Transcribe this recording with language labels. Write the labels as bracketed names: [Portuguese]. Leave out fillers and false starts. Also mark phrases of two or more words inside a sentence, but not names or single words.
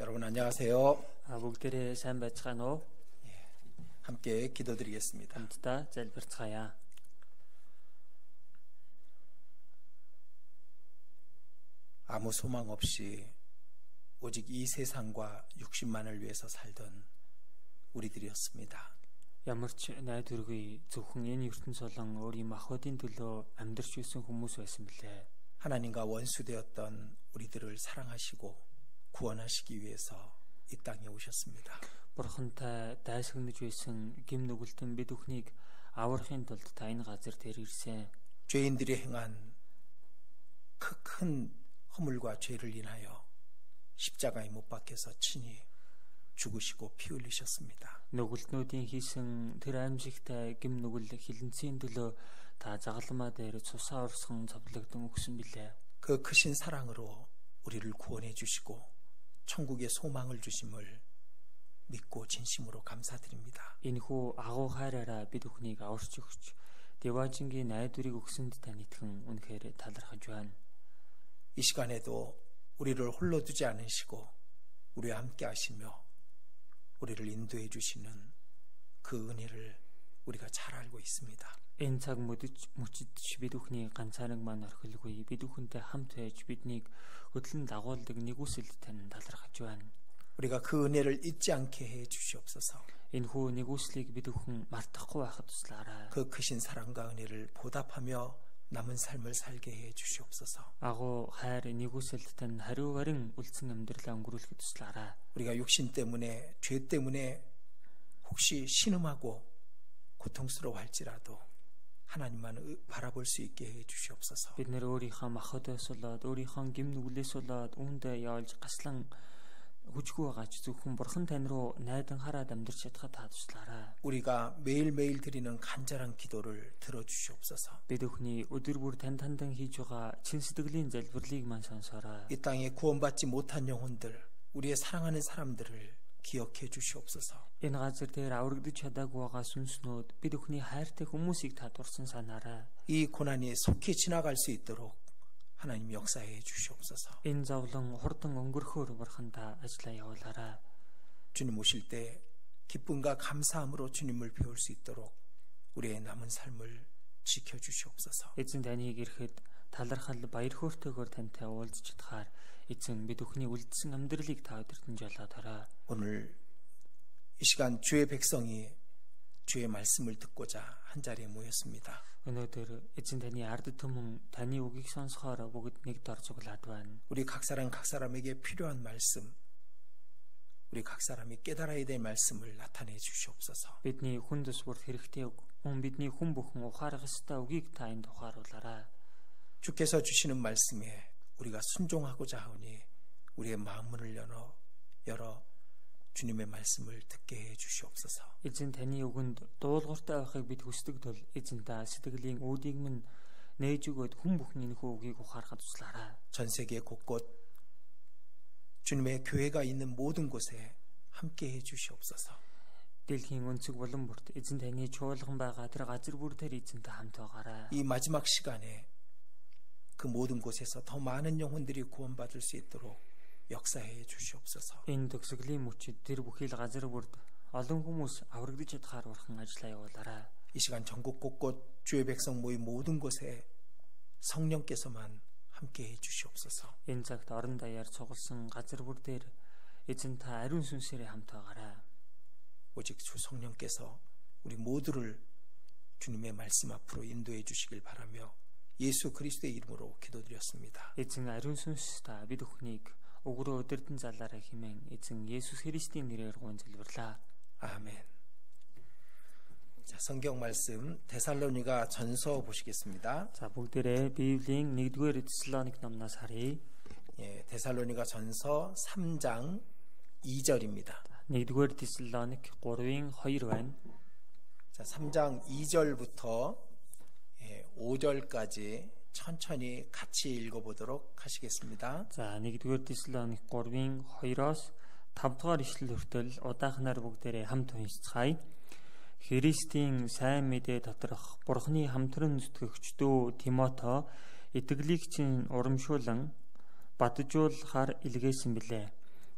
[Korean] 안녕하세요. [Mongolian] бүгдээрээ сайн байцгаана уу? [Korean] 함께 기도드리겠습니다. [Mongolian] Хамтдаа залбирцгаая. [Korean] 아무 소망 없이 오직 이 세상과 육신만을 위해서 살던 우리들이었습니다. [Mongolian] Ямар ч найдваргүй зөвхөн энэ ертөнц болон өөрийн махбодын төлөө амьдарч байсан хүмүүс байсан билээ. [Korean] 하나님과 원수되었던 우리들을 사랑하시고 구원하시기 위해서 이 땅에 오셨습니다. [Mongolian] Бурхантай дайсагнаж байсан гим нүгэлтэн бид бүхнийг аврахын тулд та энэ газар дээр ирсэн. [Korean] 죄인들이 행한 그 큰 허물과 죄를 인하여 십자가에 못 박혀서 친히 죽으시고 피 흘리셨습니다. [Mongolian] Нүгэлтнүүдийн хийсэн тэр аимшигтай гим нүгэл хилэнцгийн төлөө та загалмаа дээр цусаа орсхон зовлогдсон өгсөн билээ. [Korean] 그 크신 사랑으로 우리를 구원해 주시고 천국의 소망을 주심을 믿고 진심으로 감사드립니다. [Mongolian] Энэхүү агуу хайраараа бид бүхнийг аварч өгч Дэважингийн найдварыг өгсөнд тань итгэн үнэхээр талархаж байна. [Korean] 이 시간에도 우리를 홀로 두지 않으시고 우리와 함께 하시며 우리를 인도해 주시는 그 은혜를 우리가 잘 알고 있습니다. [Mongolian] Энэ цаг мөчөж бид бүхний ганцаараа маань орхилгүй бид бүхэнтэй хамт байж биднийг хөдлөн дагуулдаг нэгүсэлд тань талархаж байна. [Korean] 우리가 그 은혜를 잊지 않게 해 주시옵소서. [Mongolian] Энэхүү нэгүслийг бид бүхэн мартахгүй байхад туслаарай. [Korean] 그 크신 사랑과 은혜를 보답하며 남은 삶을 살게 해 주시옵소서. [Mongolian] Агуу хайр нэгүсэлд тань хариу барин үлдсэн амьдралаа өнгөрүүлэхэд туслаарай. [Korean] 우리가 육신 때문에 죄 때문에 혹시 신음하고 고통스러워할지라도 하나님만 바라볼 수 있게 해 주시옵소서. [Mongolian] Бид нэр өөрийнхөө махбодоос болоод өөрийнхөө гим нүглээс болоод үүндээ явж гаслан хүчгүй байгаач зөвхөн бурхан тань руу найдан хараад амьдарч чадхад та туслаарай. [Korean] 우리가 매일매일 드리는 간절한 기도를 들어주시옵소서. [Mongolian] Бид бүхний өдөр бүр тань тандан хийж байгаа чин сэтгэлийн залбирлыг маань сонсоорой. [Korean] 이 땅에 구원받지 못한 영혼들, 우리의 사랑하는 사람들을 기억해 주시옵소서. [Mongolian] Энэ газар дээр аврагдаж чадаагүй байгаа сүнснүүд бид бүхний хайртай хүмүүсийг та дурсан санаарай. [Korean] 이 고난이 속히 지나갈 수 있도록 하나님 역사해 주시옵소서. [Mongolian] Энэ зовлон хурдан өнгөрөхөөр бурхандаа ажиллаа явуулаарай. [Korean] 주님 오실 때 기쁨과 감사함으로 주님을 배울 수 있도록 우리의 남은 삶을 지켜 주시옵소서. [Mongolian] Эзэн таныг ирэхэд талархал баяр хөөртэйгээр тантай уулзч чадхаар эзэн бид бүхний үлдсэн амьдралыг та өдөртөн жолоодорой. [Korean] 오늘 이 시간 주의 백성이 주의 말씀을 듣고자 한 자리에 모였습니다. [Mongolian] Өнөөдөр эзэн таны ард түмэн таны үгийг сонсохоор бүгд нэг дор цуглаад байна. [Korean] 우리 각 사람에게 필요한 말씀, 우리 각 사람이 깨달아야 될 말씀을 나타내 주시옵소서. [Mongolian] Бидний хүн төсвөрт хэрэгтэй үг, бидний хүн бүхэн ухаарах ёстой үгийг та энд ухааруулаарай. [Korean] 주께서 주시는 말씀에 우리가 순종하고자 하오니 우리의 마음문을 열어 주님의 말씀을 듣게 해 주시옵소서. [Mongolian] Эзэн таны үгэнд дуулууртай байхыг бид хүсдэг тул эзэн та сэтгэлийн үүдийг минь нээж өгөөд хүн бүхэн энэхүү үгийг ухаарахад туслаарай. [Korean] 전 세계 곳곳 주님의 교회가 있는 모든 곳에 함께 해 주시옵소서. [Mongolian] Дэлхийн өнцөг булан бүрт эзэн таны чуулган байгаа тэр газар бүр дээр эзэнтэй хамт байгаарай. [Korean] 이 마지막 시간에 그 모든 곳에서 더 많은 영혼들이 구원받을 수 있도록 역사해 주시옵소서. [Mongolian] Энэ төгсгөлийн мөчид тэр бүхий л газар бүрд олон хүмүүс аврагдаж чадхаар урхан ажиллаа явуулаарай. [Korean] 이 시간 전국 곳곳 주의 백성 모인 모든 곳에 성령께서만 함께 해 주시옵소서. [Mongolian] Энэ цагт орон даяар цугласан газар бүр дээр эзэн та ариун сүнсээрээ хамт байгаарай. [Korean] 오직 주 성령께서 우리 모두를 주님의 말씀 앞으로 인도해 주시길 바라며 예수 그리스도의 이름으로 기도드렸습니다. [Mongolian] Эзэн ариун сүнс та бид бүхнийг өгрөө өдөрдөн залаараа хэмээн эзэн Есүс Христийн нэрээр гуйж залбирлаа. [Korean] 아멘. 자, 성경 말씀 데살로니가 전서 보시겠습니다. [Mongolian] За бүгдээрээ Библийн 1-р Теsalоник номноос харъя. [Korean] 예, 데살로니가 전서 3장 2절입니다. [Mongolian] 1-р Теsalоник 3-ын 2 байна. [Korean] 자, 3장 2절부터 5절까지 천천히 같이 읽어보도록 하시겠습니다. [Mongolian] За 1-р Теsalоник 3-ын 2-оос 5-р ишлэл хүртэл удаахнаар бүгдээрээ хамт уншицгаая. Христийн сайн мэдээ доторх Бурхны хамтран зүтгэгчдөө Тимото итгэлийг чинь урамшуулан баджуулахаар илгээсэн билээ.